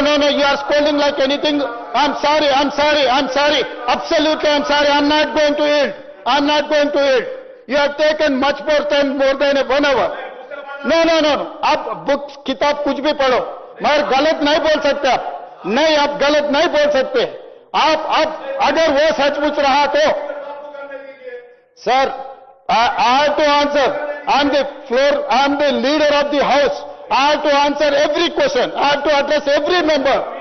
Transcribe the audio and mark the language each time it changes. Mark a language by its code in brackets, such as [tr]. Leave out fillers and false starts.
[en] You are scolding like anything. I'm sorry. Absolutely, I'm sorry. I'm not going to yield. You have taken much more than 1 hour. No. [hi] आप book किताब कुछ भी पढ़ो, मगर गलत नहीं बोल सकते आप. नहीं, आप गलत नहीं बोल सकते. आप अगर वो सचमुच रहा तो sir, [en] I have to answer. I'm the floor. I'm the leader of the house. I have to answer every question. I have to address every member.